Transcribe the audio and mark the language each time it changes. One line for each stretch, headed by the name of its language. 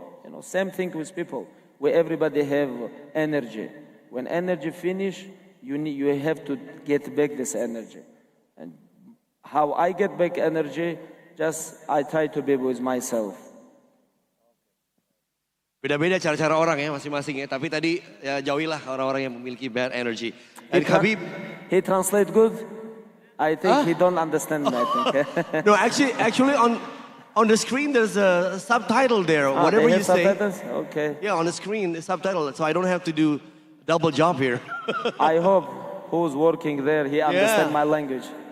English: You know, same thing with people. Everybody have energy. When energy finish, you have to get back this energy. And how I get back energy, just I try to be with myself.
Indonesian: Beda-beda cara-cara orang ya masing-masing ya. Tapi tadi ya, jauhilah orang-orang yang memiliki
English: bad energy. And Khabib, he translate good. I think he don't understand me. I think. No, actually on the screen there's a subtitle there. Whatever you say. Subtitles? Okay. Yeah, on the screen the subtitle, so I don't have to do double job here. I hope who's working there he understand my language.